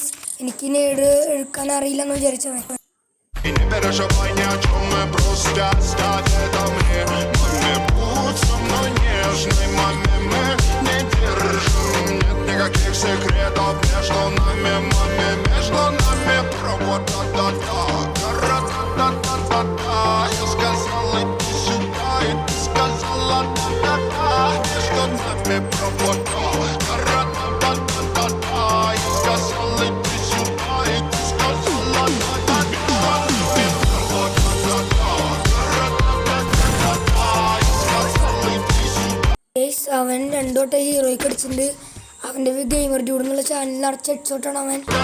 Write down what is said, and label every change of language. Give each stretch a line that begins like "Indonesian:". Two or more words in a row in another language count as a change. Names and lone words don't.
Malayalam: എനിക്ക് നേട് എടുക്കാൻ അറിയില്ലെന്ന് വിചാരിച്ചവൻ.
Russian: Никаких секретов между нами, маме, между нами. Про-вот-та-та-та, та-ра-та-та-та-та. Я сказал, иди сюда, и ты сказала та-та-та. Между нами про-вот-та, та-ра-та-та-та-та. Я сказал, иди сюда, и ты сказала та-та-та. Про-вот-та-та-та, та-ра-та-та-та-та. Я сказал, иди сюда.
Malayalam: അവൻ 2 വട്ടം ഹീറോയ്ക്ക് അടിച്ചിട്ടുണ്ട്. അവൻ്റെ ഗെയിമർ ഡ്യൂഡ് എന്നുള്ള ചാനലിൽ അടച്ച ഹെഡ്ഷോട്ടാണ് അവൻ.